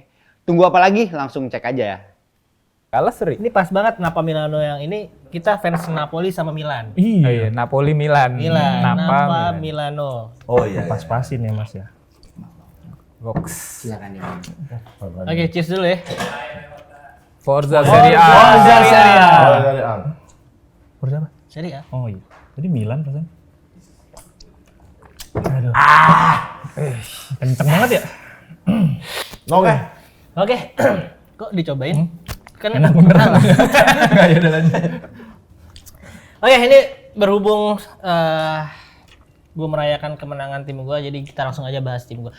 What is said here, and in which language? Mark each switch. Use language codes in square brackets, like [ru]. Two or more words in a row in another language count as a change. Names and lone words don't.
[id] Tunggu apa lagi? Langsung cek aja ya. Kalah seri. Ini pas banget Napa Milano yang ini kita fans Napoli sama Milan. Iya, Napoli Milan. Napa Milano. Oh iya. Pas-pasin ya Mas ya. Box. Silakan ya. Oke, cheers dulu ya. [it] Forza Serie A. Forza Serie A. [id] Oh, dari A. Forza apa? Serie A. Oh iya. Tadi Milan perasaan. Aduh. Kenceng banget ya. Oke. Oke. Kok dicobain? Kan Enak bener. Enggak ya udah lanjut. Oke, ini berhubung gue merayakan kemenangan tim gue, jadi kita langsung aja bahas tim gue.